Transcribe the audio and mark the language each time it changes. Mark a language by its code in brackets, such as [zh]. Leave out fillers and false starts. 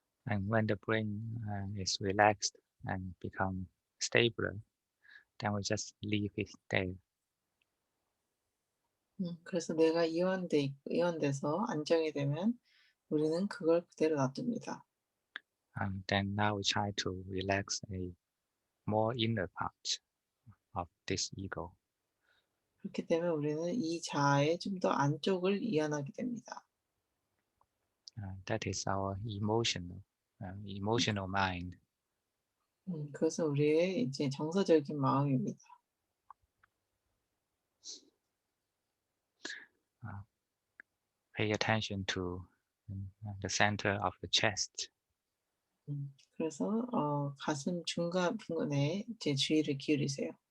[en] And when the brain is relaxed and become stable, then we just leave it there. [ko] 그래서 뇌가 이완돼서 안정이 되면 우리는 그걸 그대로 놔둡니다. [en] And then now we try to relax a more inner part of this ego. [ko] 그렇게 되면 우리는 이 자아의 좀 더 안쪽을 이완하게 됩니다. [en] That is our emotional mind. [ko] 그것은 우리의 이제 정서적인 마음입니다. [en] Uh, Pay attention to the center of the chest. [ko] 그래서 가슴 중간 부분에 이제 주의를 기울이세요.